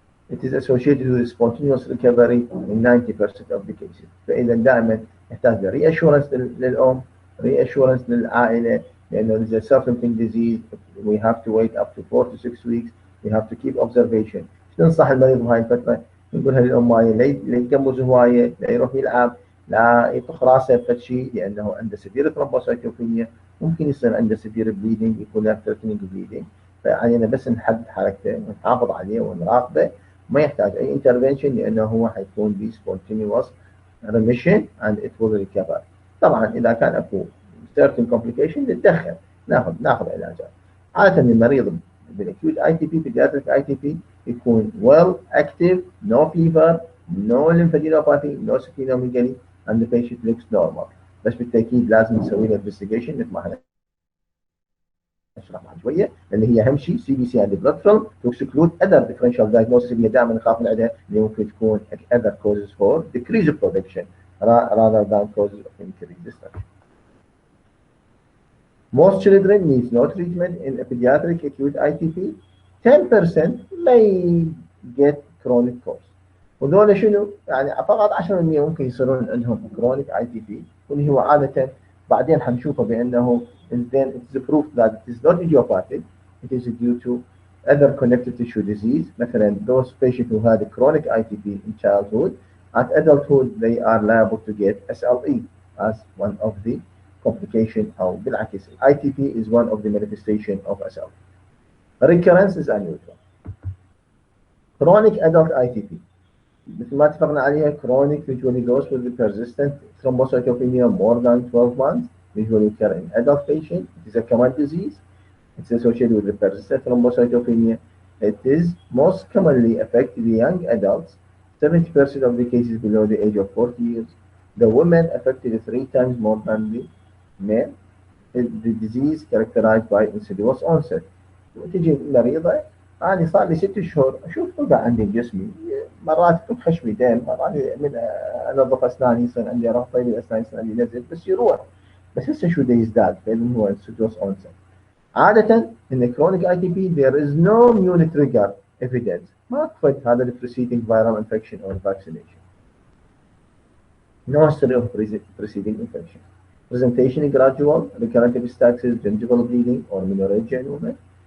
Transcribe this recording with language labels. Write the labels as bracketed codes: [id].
[en] It is associated with spontaneous recovery in 90% of the cases. [ar] فإذا دائما يحتاج [en] reassurance [ar] للأم، [en] reassurance [ar] للعائلة، لأنه [en] it is a self-limiting disease. We have to wait up to 4 to 6 weeks. We have to keep observation. [ar] ننصح المريض بهاي الفترة، نقولها للأم هاي لا يتقمص هواية، لا يروح يلعب، لا يطخ راسه بفد شيء، لأنه عنده severe thrombocytopenia، ممكن يصير عنده severe bleeding، يكون له threatening bleeding. فعلينا بس نحدد حركته ونحافظ عليه ونراقبه، ما يحتاج أي intervention لأنه هو حيكون ب spontaneous remission [en] and it will recover. [ar] طبعا إذا كان أكو certain complication نتدخل، ناخذ علاجات. عادة المريض [en] بالacute ITP pediatric ITP [ar] يكون [en] well active, no fever, no lymphadenopathy, no splenomegaly, and the patient looks normal. [ar] بس بالتأكيد لازم نسوي له investigation مثل ما احنا نشرح بعد شوية، اللي هي أهم شيء [en] CBC and blood film to exclude other differential diagnosis [ar] اللي دائما نخاف من عندها، اللي ممكن تكون [en] other causes for decrease of production rather than causes of increased destruction. Most children need no treatment in a pediatric acute ITP. 10% may get chronic course. [ar] وذول شنو؟ يعني فقط 10% ممكن يصيرون عندهم chronic ITP، واللي هو عادة بعدين حنشوفه بأنه [en] then it is proof that it is not idiopathic. It is due to other connective tissue disease. [ar] مثلا [en] those patients who had a chronic ITP in childhood, at adulthood they are liable to get SLE as one of the complication [ar] أو بالعكس [en] ITP is one of the manifestation of SLP. Recurrence is unusual. Chronic adult ITP [ar] مثل ما اتفقنا عليها [en] chronic usually goes with the persistent thrombocytopenia more than 12 months, usually occur in adult patient. It is a common disease. It's associated with the persistent thrombocytopenia. It is most commonly affect the young adults, 70% of the cases below the age of 40 years. The women affected 3 times more than the men. The disease characterized by insidious onset. [ar] وتجي المريضة أنا صار لي 6 شهور أشوف وقع عندي جسمي مرات يكون خشمي دم مرات من أنظف أسناني يصير عندي رغبة بالأسنان يصير عندي نزف بس يروح بس هسه شو ده يزداد لأنه هو insidious onset. عادة [en] in chronic ITP there is no immune trigger evidence [ar] ما أكفت هذا ال [en] preceding viral infection or vaccination. No history of preceding infection. Presentation gradual, recurrent epistaxis, gingival bleeding or menorrhagia in women.